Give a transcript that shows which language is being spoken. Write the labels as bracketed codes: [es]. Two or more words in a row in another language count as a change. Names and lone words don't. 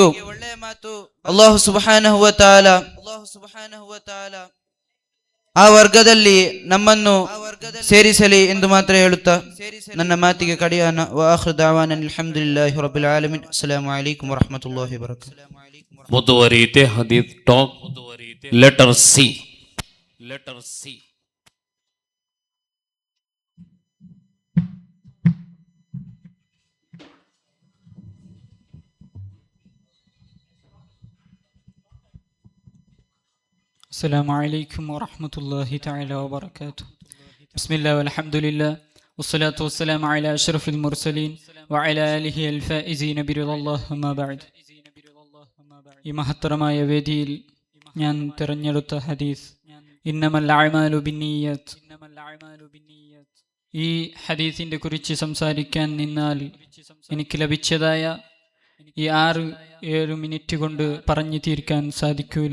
[ar] الله سبحانه وتعالى [kn] ಆ ವರ್ಗದಲ್ಲಿ ನಮ್ಮನ್ನು ಸೇರಿಸಲಿ ಎಂದು ಮಾತ್ರ ಹೇಳುತ್ತಾ ನನ್ನ ಮಾತಿಗೆ ಕಡಿಯಾನ. [ar] وآخر دعوانا الحمد لله رب العالمين. السلام عليكم ورحمة الله وبركاته. [en] ಮುಂದುವರಿಯುತ್ತೆ Hadith talk. Letter C. [ar] السلام عليكم ورحمة الله تعالى وبركاته. بسم الله والحمد لله والصلاة والسلام على أشرف المرسلين وعلى آله الفائزين برضا الله وما بعد. [ml] ഈ മഹത്തരമായ വേദിയിൽ ഞാൻ തിരഞ്ഞെടുത്ത ഹദീസ് [ar] إنما الأعمال بالنيات. [ml] ഈ ഹദീസിന്റെ കുറിച്ച് സംസാരിക്കാൻ നിന്നാൽ എനിക്ക് ലഭിച്ചതായ ഈ 6-7 മിനിറ്റ് കൊണ്ട് പറഞ്ഞു തീർക്കാൻ സാധിക്കൂല.